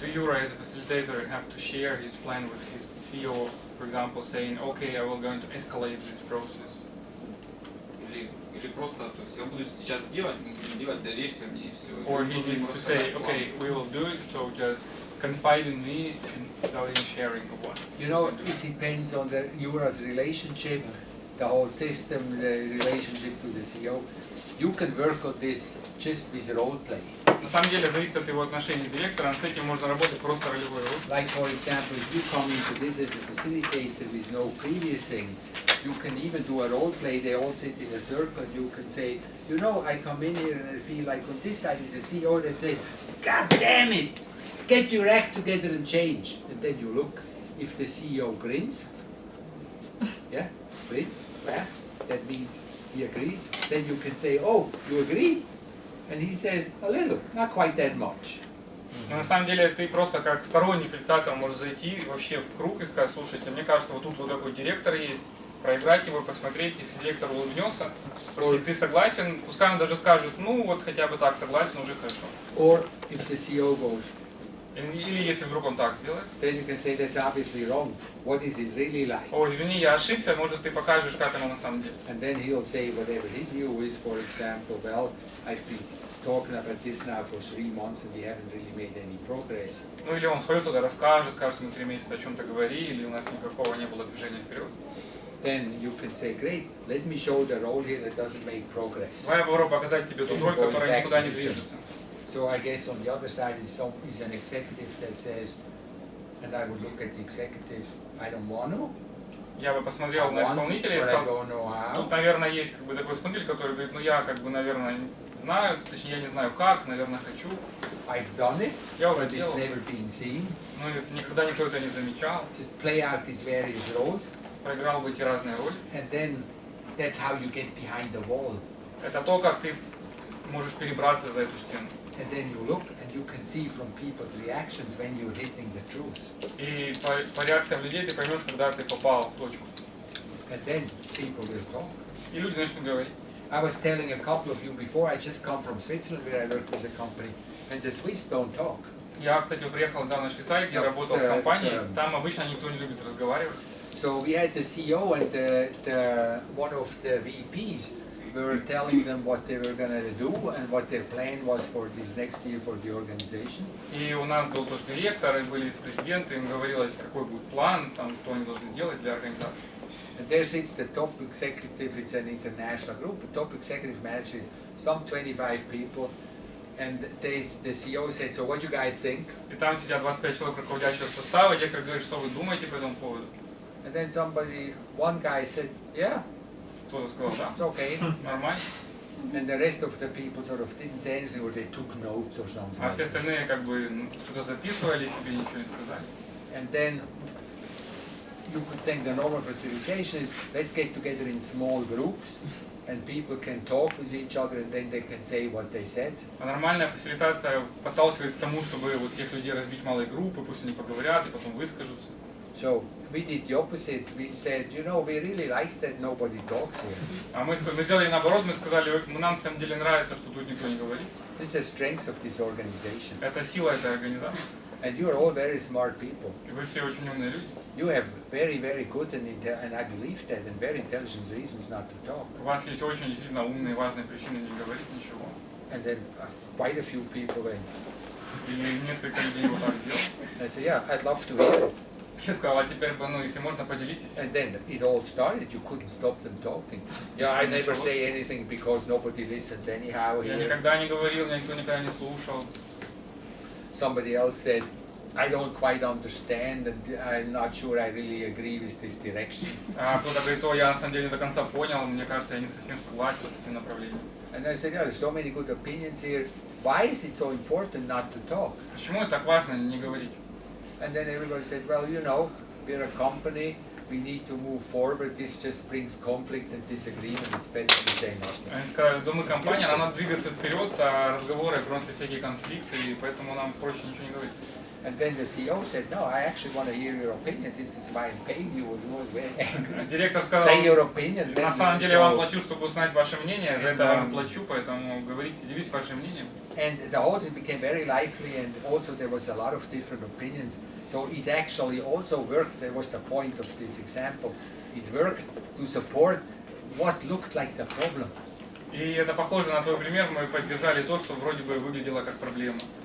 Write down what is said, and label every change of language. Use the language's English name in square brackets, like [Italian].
[English] Do you, as a facilitator, have to share his plan with his CEO, for example, saying, okay, I will going to escalate this process? [Russian] Или просто, то есть я буду сейчас делать, мы будем делать, доверься мне и все. [English] Or he needs to say, okay, we will do it, so just confide in me without any sharing of what. You know, it depends on the Jura's relationship, the whole system, the relationship to the CEO. You can work on this just with role play. [Russian] На самом деле зависит от его отношений с директором, с этим можно работать просто ролевой роль. [English] Like for example, if you come into this as a facilitator with no previous thing, you can even do a role play, they all sit in a circle, you can say, you know, I come in here and I feel like on this side is a CEO that says, God damn it, get your act together and change. And then you look, if the CEO grins, yeah, grins, laughs, that means he agrees, then you can say, oh, you agree? And he says, a little, not quite that much. [Russian] Но на самом деле ты просто как сторонний фасилитатор можешь зайти вообще в круг и сказать, слушайте, мне кажется, вот тут вот такой директор есть, проиграть его, посмотреть, если директор улыбнется, спросить, ты согласен, пускай он даже скажет, ну вот хотя бы так согласен, уже хорошо. [English] Or if the CEO goes, [Russian] Или если вдруг он так сделает. [English] then you can say that's obviously wrong. What is it really like? [Russian] О, извини, я ошибся, может ты покажешь, как оно на самом деле. [English] And then he'll say whatever his view is, for example, well, I've been talking about this now for 3 months and we haven't really made any progress. [Russian] Ну или он свое что-то расскажет, скажет, мы 3 месяца о чем-то говорили, у нас никакого не было движения вперед. [English] Then you can say, great, let me show the role here that doesn't make progress. [Russian] Давай я попробую показать тебе ту роль, которая никуда не движется. [English] So I guess on the other side is an executive that says, and I would look at the executives, I don't want to. [Russian] Я бы посмотрел на исполнителя и [English] but I [Russian] сказал, [English] don't know how. [Russian] тут, наверное, есть как бы такой исполнитель, который говорит, ну я как бы, наверное, знаю, точнее я не знаю как, наверное, хочу. [English] I've done it, [Russian] Я уже [English] but it's [Russian] делал, [English] never been seen. [Russian] но никогда никто это не замечал. [English] Just play out these various roles, [Russian] Проиграл бы эти разные роли. [English] and then that's how you get behind the wall. [Russian] Это то, как ты можешь перебраться за эту стену. [English] And then you look and you can see from people's reactions when you're hitting the truth. [Russian] И по реакциям людей ты поймешь, когда ты попал в точку. [English] And then people will talk. [Russian] И люди начнут говорить. [English] I was telling a couple of you before, I just come from Switzerland where I work with a company, and the Swiss don't talk. [Russian] Я, кстати, приехал недавно в Швейцарию, где работал в компании. Там обычно никто не любит разговаривать. [English] So we had the CEO and one of the VPs were telling them what they were going to do and what their plan was for this next year for the organization. [Russian] И у нас был тоже директор, и были вице-президенты, им говорилось, какой будет план, там, что они должны делать для организации. [English] And there sits the top executive, it's an international group, the top executive manager is some 25 people, And the CEO said, so what do you guys think? [Russian] И там сидят 25 человек руководящего состава, и директор говорит, что вы думаете по этому поводу? [English] And then one guy said, yeah, [Russian] Кто-то сказал, да, [English] it's okay. [Russian] нормально. [English] And the rest of the people sort of didn't say anything or they took notes or something. [Russian] А все остальные как бы что-то записывали, себе ничего не сказали. [English] And then you could think the normal facilitation is, let's get together in small groups and people can talk with each other and then they can say what they said. [Russian] А нормальная фасилитация подталкивает к тому, чтобы вот тех людей разбить в малые группы, пусть они поговорят и потом выскажутся. [English] So we did the opposite. We said, you know, we really like that nobody talks here. [Russian] А мы сделали наоборот, мы сказали, нам на самом деле нравится, что тут никто не говорит. [English] This is the strength of this organization. [Russian] Это сила этой организации. [English] And you are all very smart people. [Russian] И вы все очень умные люди. [English] You have very, very good and I believe that, and very intelligent reasons not to talk. [Russian] У вас есть очень действительно умные, важные причины не говорить ничего. [English] And then quite a few people went. [Russian] И несколько людей вот так делали. [English] I said, yeah, I'd love to hear it. [Russian] Я сказал, а теперь, ну, если можно, поделитесь. [English] And then it all started. You couldn't stop them talking. Yeah, I never say anything because nobody listens anyhow [Russian] Я [English] here. [Russian] никогда не говорил, меня никто никогда не слушал. [English] Somebody else said, I don't quite understand and I'm not sure I really agree with this direction. [Russian] А кто-то говорит, о, я на самом деле не до конца понял, мне кажется, я не совсем согласен с этим направлением. [English] And I said, yeah, there's so many good opinions here. Why is it so important not to talk? [Russian] Почему это так важно не говорить? [English] And then everybody said, well, you know, we're a company, we need to move forward, this just brings conflict and disagreement, it's better to say nothing. [Russian] Они сказали, да мы компания, нам надо двигаться вперед, а разговоры приносят всякие конфликты, и поэтому нам проще ничего не говорить. [English] And then the CEO said, no, I actually want to hear your opinion, this is why I'm paying you, and he was very angry. [Russian] Директор сказал, [English] Say your opinion. [Russian] на самом деле я вам плачу, чтобы узнать ваше мнение, за это вам плачу, поэтому говорите, делитесь вашим мнением. [English] And the whole thing became very lively, and also there was a lot of different opinions. So it actually also worked. There was the point of this example. It worked to support what looked like the problem. [Russian] И это похоже на твой пример, мы поддержали то, что вроде бы выглядело как проблема.